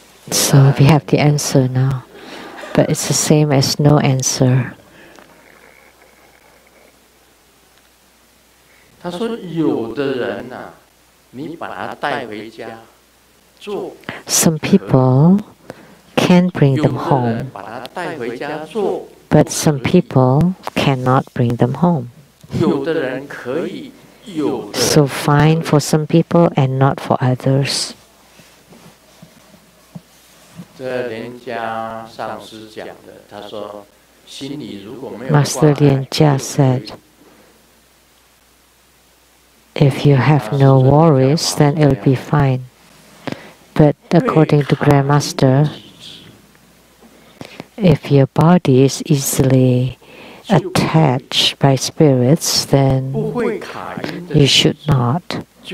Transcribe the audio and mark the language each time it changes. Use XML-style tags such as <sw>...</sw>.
<en>So we have the answer now, but it's the same as no answer.</en> <zh>他说有的人呐，你把他带回家做。</zh> <en>Some people can bring them home,</en> <zh>把他带回家做。</zh> <en>but some people cannot bring them home.</en> <zh>有的人可以，有的。</zh> <en>So fine for some people and not for others.</en> <zh>这莲家上师讲的，他说心里如果没有</zh> <en>Master Lian Jia said, if you have no worries, then it'll be fine. But according to Grandmaster, if your body is easily attached by spirits, then you should not.</en>